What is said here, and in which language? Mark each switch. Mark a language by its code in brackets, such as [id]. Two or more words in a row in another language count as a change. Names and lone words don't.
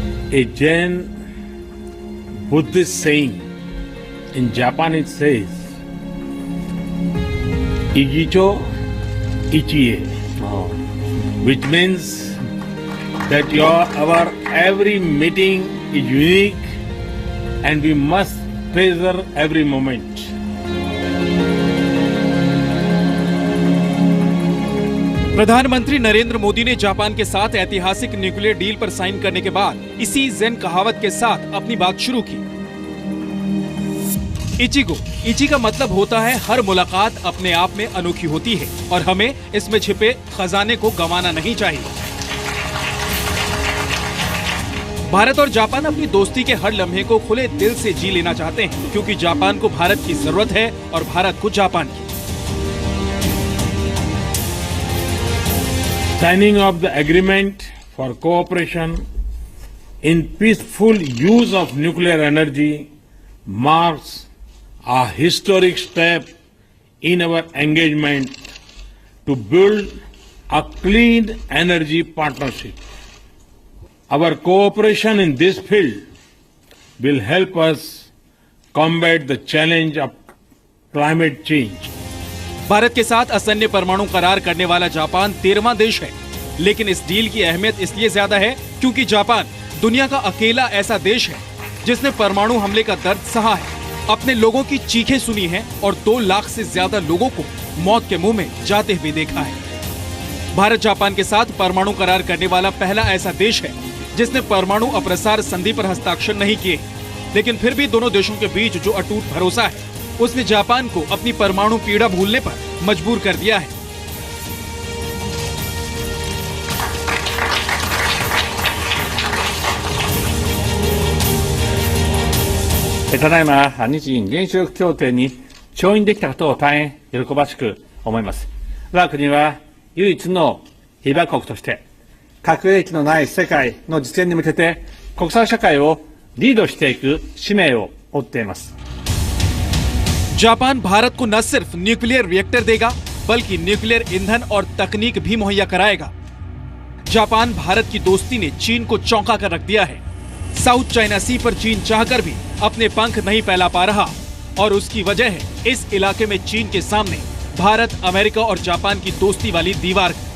[en] A Jain Buddhist saying in Japan it says, [ja] 一期一会, [en] which means that our every meeting is unique and we must treasure every moment. [hi] प्रधानमंत्री नरेंद्र मोदी ने जापान के साथ ऐतिहासिक [en] nuclear deal [hi] पर साइन करने के बाद इसी ज़ेन कहावत के साथ अपनी बात शुरू की। [ja] 一期、一会 [hi] का मतलब होता है हर मुलाकात अपने आप में अनोखी होती है और हमें इसमें छिपे खजाने को गंवाना नहीं चाहिए। भारत और जापान अपनी दोस्ती के हर लम्हे को खुले दिल से जी लेना चाहते हैं, क्योंकि जापान को भारत की जरूरत है और भारत को जापान की। [en] Signing of the agreement for cooperation in peaceful use of nuclear energy marks a historic step in our engagement to build a clean energy partnership. Our cooperation in this field will help us combat the challenge of climate change. [hi] भारत के साथ असैन्य परमाणु करार करने वाला जापान 13वां देश है, लेकिन इस डील की अहमियत इसलिए ज्यादा है क्योंकि जापान दुनिया का अकेला ऐसा देश है जिसने परमाणु हमले का दर्द सहा है, अपने लोगों की चीखें सुनी है और 2 लाख से ज्यादा लोगों को मौत के मुंह में जाते हुए देखा है। भारत जापान के साथ परमाणु करार करने वाला पहला ऐसा देश है जिसने परमाणु अप्रसार संधि पर हस्ताक्षर नहीं किए, लेकिन फिर भी दोनों देशों के बीच जो अटूट भरोसा है उसने जापान को अपनी परमाणु पीड़ा भूलने पर मजबूर कर दिया है। [ja] ただいま日印原子力協定に調印できたことを大変喜ばしく思います。我が国は唯一の被爆国として核兵器のない世界の実現に向けて国際社会をリードしていく使命を負っています。 [hi] जापान भारत को न सिर्फ [en] nuclear reactor [hi] देगा बल्कि न्यूक्लियर ईंधन और तकनीक भी मुहैया कराएगा। जापान भारत की दोस्ती ने चीन को चौंका कर रख दिया है। साउथ चाइना सी पर चीन चाहकर भी अपने पंख नहीं फैला पा रहा और उसकी वजह है इस इलाके में चीन के सामने भारत, अमेरिका और जापान की दोस्ती वाली दीवार।